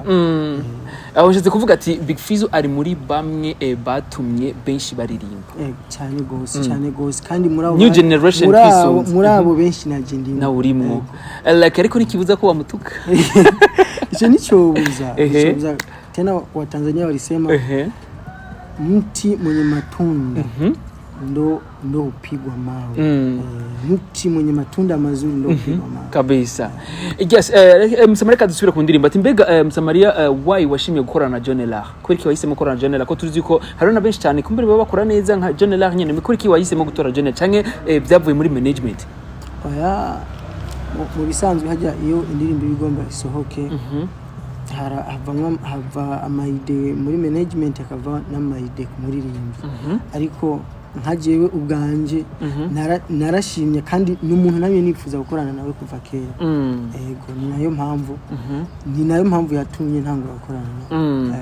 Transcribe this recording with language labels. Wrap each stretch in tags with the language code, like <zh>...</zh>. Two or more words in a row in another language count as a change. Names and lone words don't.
<rn>abashitse kuvuga ati Big Fizo ari muri bamwe batumye benshi baririmba cyane gose kandi muri abo</rn> <en>new generation</en> <rn>Fizo muri abo benshi nagendi na urimwo like ariko nikibuza ko bamutuka icyo nicobuza</rn> <sw>tena wa Tanzania walisema mti mwenye matunda ndo upigwa mawe mti mwenye matunda mazuri ndo upigwa mawe</sw> <rn>kabisa yes Msamaria kadusubira ku ndirimbo ati mbega Msamaria why washimye gukorana na John Lar kuriki wahisemo gukorana na John Lar ko tuzi ko hari na benshi cyane kumbere baba bakora neza nka John Lar nyene kuriki wahisemo gutora John canke byavuye muri management mu bisanzwe hajya iyo indirimbo bigomba isohoke hava amaide muri management akava n'amaide ku muririmvyi ariko nkajewe ubwanje narashimye kandi n'umuntu namye nifuza gukorana nawe kuva kera yego ni nayo mpamvu yatumye ntangura gukorana</rn>